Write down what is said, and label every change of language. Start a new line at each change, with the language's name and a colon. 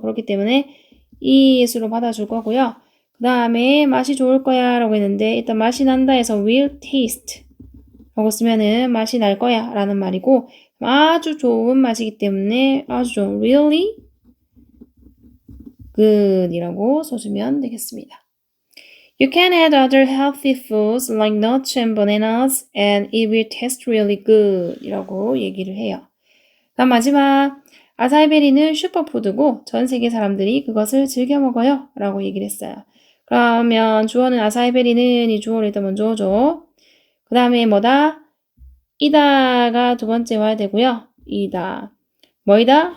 Korean: 그렇기 때문에 이 예수로 받아줄 거고요. 그 다음에 맛이 좋을 거야 라고 했는데 일단 맛이 난다 해서
English: will taste
Korean: 라고 쓰면은 맛이 날 거야 라는 말이고 아주 좋은 맛이기 때문에 아주 좋은
English: really good
Korean: 이라고 써주면 되겠습니다.
English: You can add other healthy foods like nuts and bananas and it will taste really good
Korean: 이라고 얘기를 해요. 다음 마지막 아사이베리는 슈퍼푸드고 전 세계 사람들이 그것을 즐겨 먹어요 라고 얘기를 했어요. 그러면 주어는 아사이베리는 이 주어를 일단 먼저 오죠. 그 다음에 뭐다? 이다가 두 번째 와야 되고요. 이다. 뭐이다?